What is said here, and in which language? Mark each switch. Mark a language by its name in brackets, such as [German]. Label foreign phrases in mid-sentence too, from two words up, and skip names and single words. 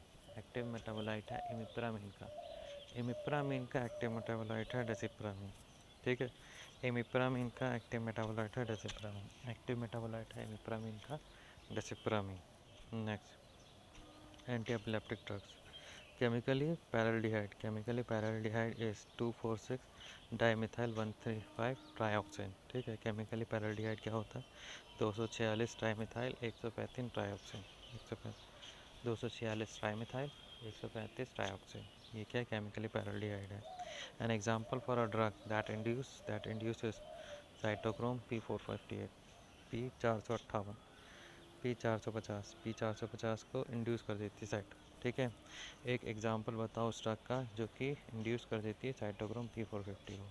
[English] active metabolite [Hindi] है इमिप्रामिन का [English] active metabolite [Hindi] है डेसिप्रामिन। ठीक है, इमिप्रामिन का [English] active metabolite [Hindi] है डेसिप्रामिन। [English] active metabolite [Hindi] है इमिप्रामिन का डेसिप्रामिन। नेक्स्ट, [English] anti epileptic drugs. Chemically paraldehyde is 2,4,6 dimethyl 1,3,5 trioxane। [Hindi] ठीक है, [English] chemically paraldehyde [Hindi] क्या होता है 246 ट्राईमिथाइल 135 ट्रायोक्सिन। 246 ट्राईमिथाइल 135 ट्रायोक्सिन, ये क्या [English] chemically paraldehyde [Hindi] है। [English] an example for a drug that induces cytochrome P458 P450 [Hindi] को इंड्यूस कर देती है साइटो। ठीक है, एक एग्जांपल बताओ उस ड्रग का जो कि इंड्यूस कर देती है साइटोक्रोम P450 को।